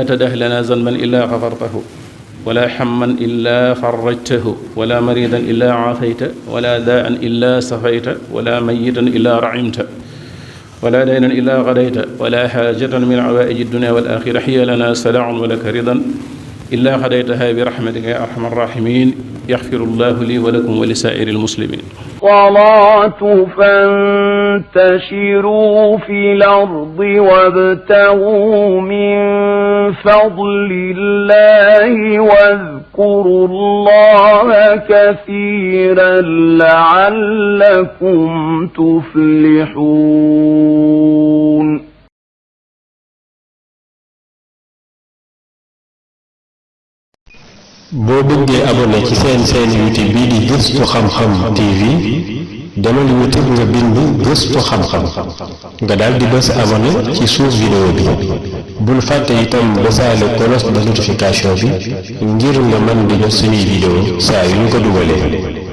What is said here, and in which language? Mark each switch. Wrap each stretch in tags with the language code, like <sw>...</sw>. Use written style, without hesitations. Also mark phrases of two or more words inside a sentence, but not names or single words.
<ar>تدع لنا ذنبا إلا غفرته ولا هما إلا فرجته ولا مريضا إلا عافيت ولا داء إلا شفيت ولا ميتا إلا رحمت ولا دينا إلا قضيت ولا حاجة من حوائج الدنيا والآخرة هي لنا صلاح ولك رضا إلا قضيتها برحمتك يا أرحم الراحمين يغفر الله لي ولكم ولسائر المسلمين الصلاة فانتشروا في الأرض وابتغوا من فضل الله واذكروا الله كثيرا لعلكم تفلحون</ar> <wo>boo bëggee abonné ci seen YouTube bii di Gëstu Xam-Xam TV demal YouTube nga bind Gëstu Xam-Xam nga daal di bës abonné ci suuf vidéo bi bul fàtte itam bësaale</wo> <fr>cloche de notification</fr> <wo>bi ngir nga mën di jot suñuy vidéo saa yu ñu ko dugalee</wo>